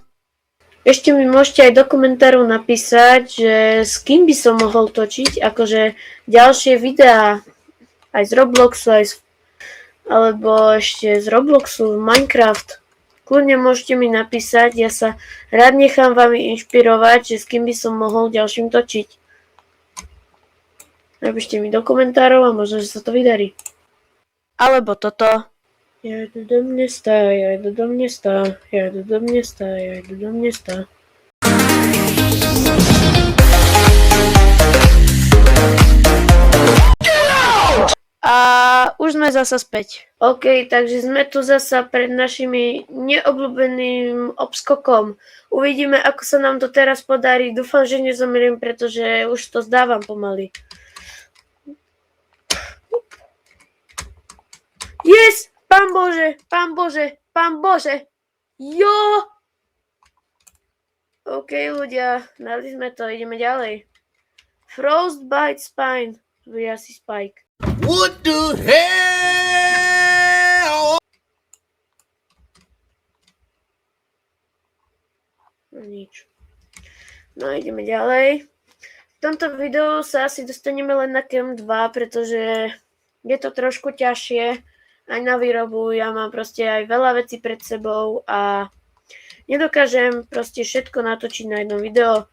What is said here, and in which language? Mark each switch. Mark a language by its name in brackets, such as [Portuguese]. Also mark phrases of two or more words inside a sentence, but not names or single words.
[Slovak] Ešte mi môžete aj do komentárov napísať, že s kým by som mohol točiť, akože ďalšie videá aj z Robloxu, alebo ešte z Robloxu, Minecraft. Kľudne môžete mi napísať, ja sa rád nechám vami inšpirovať, že s kým by som mohol ďalším točiť. Napíšte mi do komentárov a možno, že sa to vydarí. Alebo toto. [Czech] Ja jdu do města, ja jdu do města, ja jdu do města, ja jdu do města. [Slovak] A už sme zasa späť. OK, takže sme tu zasa pred našimi neobľúbeným obskokom. Uvidíme, ako sa nám to teraz podarí. Dúfam, že nezomriem, pretože už to zdávam pomaly. [English] Yes! [Slovak] Pán Bože, Pán Bože, Pán Bože! Jo! OK, ľudia, dali sme to, ideme ďalej. Frostbite Spine, to bude asi Spike. [English] What the hell? [Slovak] No nič. No ideme ďalej. V tomto videu sa asi dostaneme len na Camp 2, pretože je to trošku ťažšie aj na výrobu. Ja mám proste aj veľa vecí pred sebou a nedokážem proste všetko natočiť na jedno video.